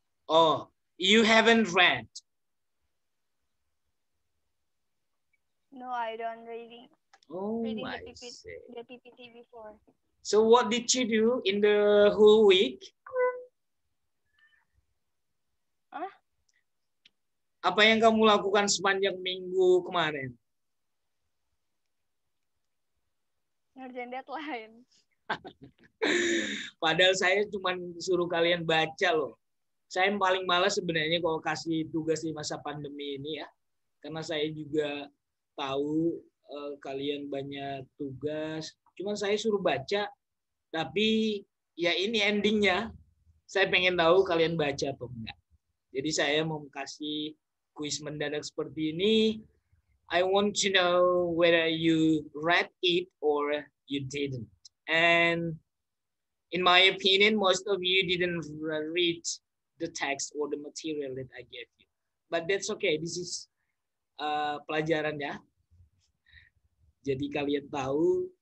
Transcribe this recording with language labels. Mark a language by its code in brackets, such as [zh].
[en] Oh, you haven't read? No, I don't reading. Oh, reading I the PPT before. So what did you do in the whole week? Huh? [id] Apa yang kamu lakukan sepanjang minggu kemarin? Ngerjain deadline. Padahal saya cuma suruh kalian baca loh. Saya yang paling malas sebenarnya kalau kasih tugas di masa pandemi ini ya. Karena saya juga tahu kalian banyak tugas. Cuma saya suruh baca, tapi ya ini endingnya. Saya pengen tahu kalian baca atau enggak. Jadi saya mau kasih kuis mendadak seperti ini. [en] I want to know whether you read it or you didn't. And in my opinion, most of you didn't read the text or the material that I gave you. But that's okay. This is [id] pelajaran ya. Jadi kalian tahu